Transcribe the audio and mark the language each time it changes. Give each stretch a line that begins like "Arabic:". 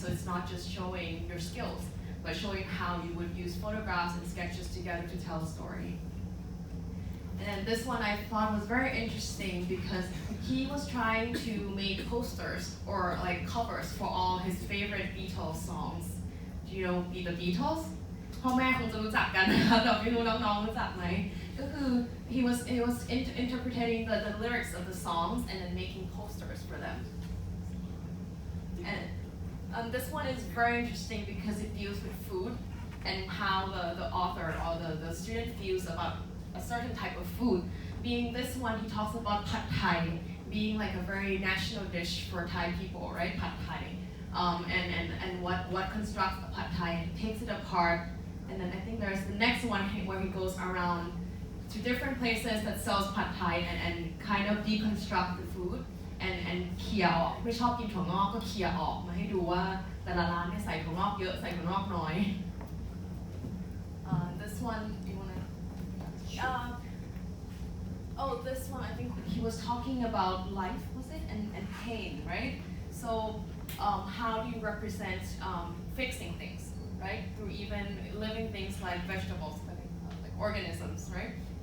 English: So it's not just showing your skills, but showing how you would use photographs and sketches together to tell a story. And this one I thought was very interesting because he was trying to make posters or like covers for all his favorite Beatles songs. Do you know the Beatles?
Thai: พ่อแม่คงจะรู้จักกันนะคะแต่ไม่รู้น้องๆรู้จักไหมก็คือ
English: he was interpreting the lyrics of the songs and then making posters for them. And this one is very interesting because it deals with food and how the author or the student feels about a certain type of food. Being this one, he talks about pad thai being like a very national dish for Thai people, right? Pad thai, and what constructs the pad thai, and takes it apart. And then I think there's the next one where he goes around to different places that sells pad thai and kind of deconstruct the food and
Thai: เคลียร์ออกไม่ชอบกินถั่วงอกก็เคลียร์ออกมาให้ดูว่าแต่ละร้านเนี่ยใส่ถั่วงอกเยอะใส่ถั่วงอกน้อย
English: This one, do you want to? This one, I think he was talking about life, was it? And pain, right? So how do you represent fixing things, right? Through even living things like vegetables, like organisms, right?